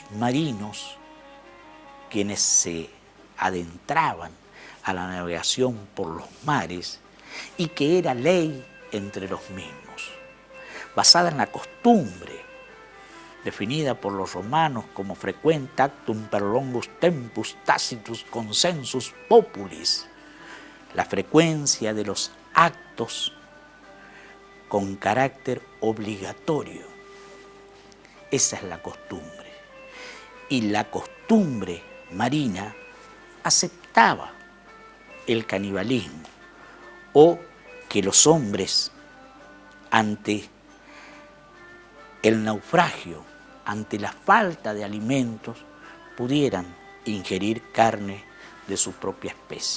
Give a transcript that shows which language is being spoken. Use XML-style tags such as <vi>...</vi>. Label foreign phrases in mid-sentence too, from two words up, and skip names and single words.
<es>marinos, quienes se adentraban a la navegación por los mares, y que era ley entre los mismos, basada en la costumbre, definida por los romanos como</es> <la>frequent actum per longus tempus tacitus consensus populis,</la> <es>la frecuencia de los actos con carácter obligatorio. Esa es la costumbre. Y la costumbre marina aceptaba el canibalismo, o que los hombres, ante el naufragio, ante la falta de alimentos, pudieran ingerir carne de su propia especie.</es>